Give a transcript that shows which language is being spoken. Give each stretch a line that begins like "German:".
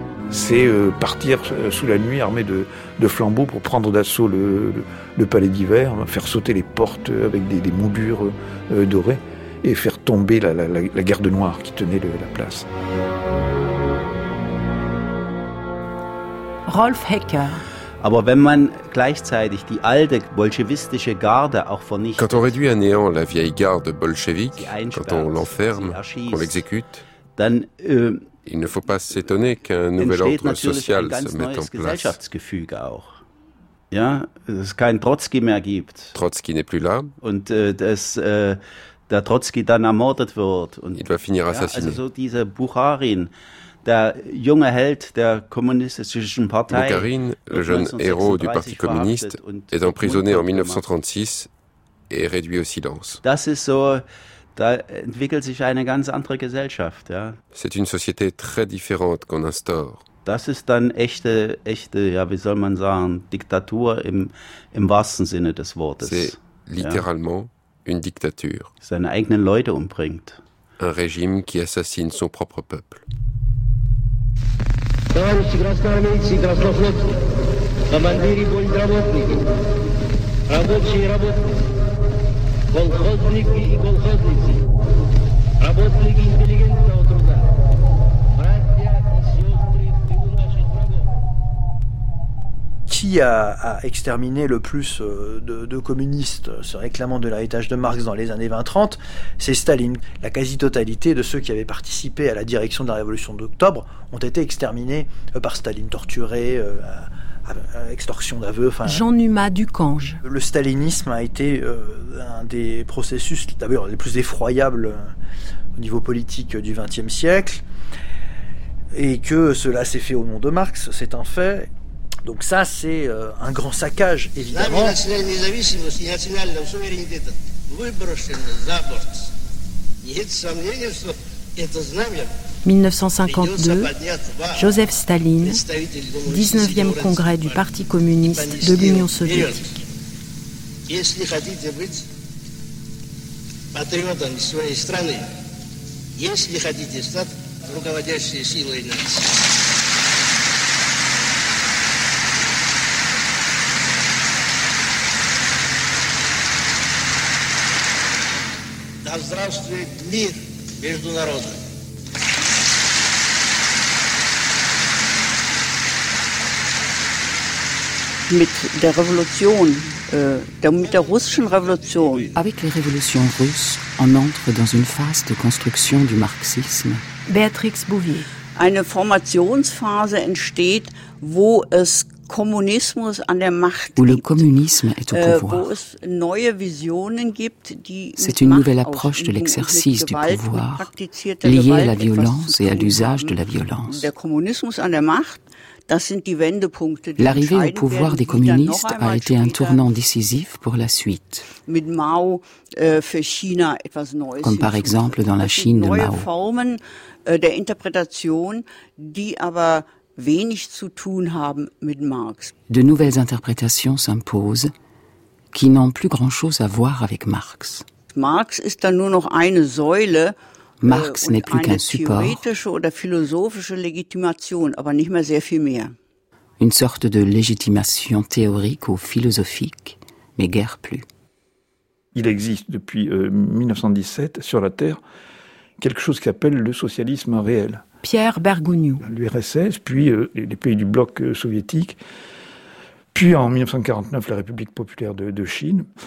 French: C'est partir sous la nuit armé de flambeaux pour prendre d'assaut le palais d'hiver, faire sauter les portes avec des moulures dorées et faire tomber la garde noire qui tenait la place. Rolf Hecker.
German: Aber wenn man gleichzeitig die alte bolschewistische Garde auch vernichtet,
French: quand on réduit à néant la vieille garde bolchevique, quand on l'enferme, qu'on l'exécute,
German: dann,
French: il ne faut pas s'étonner qu'un nouvel ordre social se mette en place.
German: Gesellschaftsgefüge auch. ja, dass es keinen Trotzki mehr gibt.
French: Trotzki n'est plus là.
German: Und dass der Trotzki dann ermordet wird. Und,
French: il va finir assassiné.
German: Ja, also so dieser Bukharin, der junge Held der kommunistischen Partei.
French: Bukharin, le jeune héros du Parti communiste, est emprisonné en 1936 et réduit au silence.
German: Das ist so, da entwickelt sich eine ganz andere Gesellschaft, ja.
French: C'est une société très différente qu'on instaure.
German: Das ist dann echte, ja, wie soll man sagen, Diktatur im wahrsten Sinne des Wortes.
French: C'est littéralement une dictature.
German: Seine eigenen Leute umbringt.
French: Un régime qui assassine son propre peuple.
Russian: Товарищи красноармейцы и краснофлотцы, командиры бондработники, рабочие и работницы, колхозники и колхозницы, работники интеллигентного труда, братья и сестры тыла наших врагов.
French: Qui a exterminé le plus de communistes se réclamant de l'héritage de Marx dans les années 20-30, c'est Staline. La quasi-totalité de ceux qui avaient participé à la direction de la révolution d'octobre ont été exterminés par Staline, torturés, à extorsion d'aveux. Jean Numa Ducange. Le stalinisme a été un des processus d'ailleurs les plus effroyables au niveau politique du XXe siècle, et que cela s'est fait au nom de Marx, c'est un fait. Donc ça, c'est un grand saccage, évidemment. «1952, Joseph Staline, 19e congrès du Parti communiste de l'Union soviétique.
Russian: «Если хотите быть патриотом своей страны, если хотите стать руководящей силой нации».
German: Mit der Revolution, mit der russischen Revolution.
French: Avec les révolutions russes, on entre dans une phase de construction du marxisme. Béatrix Bouvier.
German: Eine Formationsphase entsteht, wo es Kommunismus an der Macht
French: où le communisme est au pouvoir.
German: Wo es neue Visionen gibt, die
French: c'est une nouvelle approche de l'exercice du pouvoir liée à la violence et à l'usage de la violence.
German: Der Kommunismus an der Macht, das sind die Wendepunkte, die
French: l'arrivée au pouvoir des communistes a été un tournant décisif pour la suite.
German: Mit Mao für China etwas Neues.
French: Comme par exemple dans la Chine de Mao.
German: Neue Formen der Interpretation, die aber wenig zu tun haben mit Marx.
French: De nouvelles interprétations s'imposent qui n'ont plus grand-chose à voir avec Marx.
German: Marx ist dann nur noch eine Säule.
French: Marx n'est plus qu'un support.
German: Eine theoretische oder philosophische Legitimation, aber nicht mehr sehr viel mehr.
French: Une sorte de légitimation théorique ou philosophique, mais guère plus. Il existe depuis 1917 sur la Terre quelque chose qui s'appelle le socialisme réel. Pierre Bergugno. L'URSS, puis les pays du bloc soviétique, puis en 1949 la République populaire de Chine.